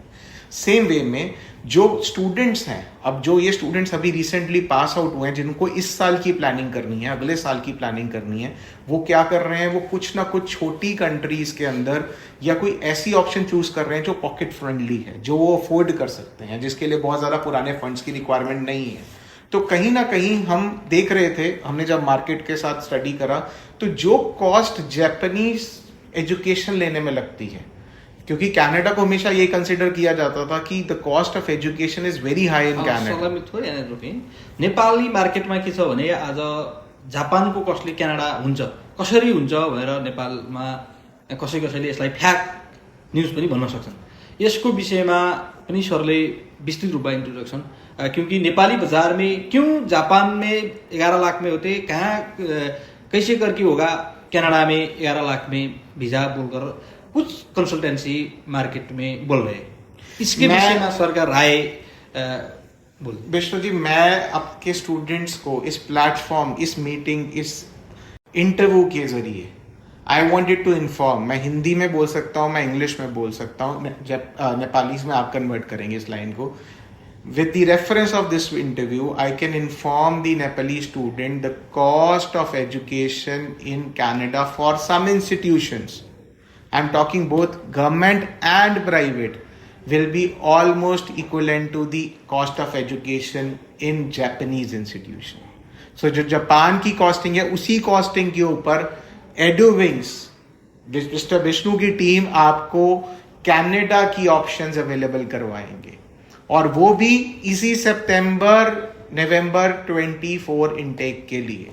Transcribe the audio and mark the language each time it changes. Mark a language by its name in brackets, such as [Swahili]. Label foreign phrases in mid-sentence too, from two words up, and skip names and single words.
[English] same way [Hindi] में जो स्टूडेंट्स हैं, अब जो ये स्टूडेंट्स अभी [English] recently pass out [Hindi] हुए हैं, जिनको इस साल की प्लानिंग करनी है, अगले साल की प्लानिंग करनी है, वो क्या कर रहे हैं, वो कुछ ना कुछ छोटी कंट्रीज के अंदर या कोई ऐसी ऑप्शन चूज कर रहे हैं जो [English] pocket friendly [Hindi] है, जो वो अफोर्ड कर सकते हैं, जिसके लिए बहुत ज़्यादा पुराने फंड्स की रिक्वायरमेंट नहीं है। तो कहीं ना कहीं हम देख रहे थे, हमने जब मार्केट के साथ स्टडी करा, तो जो कॉस्ट [English] Japanese education [Hindi] लेने में लगती है, क्योंकि कनाडा को हमेशा ये कंसिडर किया जाता था कि [English] the cost of education is very high in Canada. [Nepali] नेपाली मार्केटमा के छ भने आज जापानको कस्टले क्यानाडा हुन्छ, कसरी हुन्छ भनेर नेपालमा कसैले यसलाई [English] fact news [Nepali] पनि भन्न सक्छन्। यसको विषयमा पनि सरले विस्तृत रूपमा [Hindi] इंट्रोडक्शन, क्योंकि नेपाली बाजार में क्यों जापान में 11 लाख में होते, कहाँ कैसे करके होगा कनाडा में 11 लाख में वीजा बोलकर कुछ [English] consultancy market [Hindi] में बोल रहे हैं, इसके विषय में सर का राय बोल। विष्णु जी, मैं आपके स्टूडेंट्स को इस प्लेटफॉर्म, इस मीटिंग, इस इंटरव्यू के जरिए [English] I wanted to inform, [Hindi] मैं हिंदी में बोल सकता हूँ, मैं इंग्लिश में बोल सकता हूँ, जब नेपाली में आप कन्वर्ट करेंगे इस लाइन को। [English] With the reference of this interview, I can inform the Nepalese student the cost of education in Canada for some institutions, I'm talking both government and private, will be almost equivalent to the cost of education in Japanese institution. [Hindi] So जो जापान की कॉस्टिंग है, उसी कॉस्टिंग के ऊपर एडुविंग्स, मिस्टर विष्णु की टीम आपको कनाडा की ऑप्शंस अवेलेबल करवाएंगे, और वो भी इसी सितंबर नवंबर 24 इनटेक के लिए।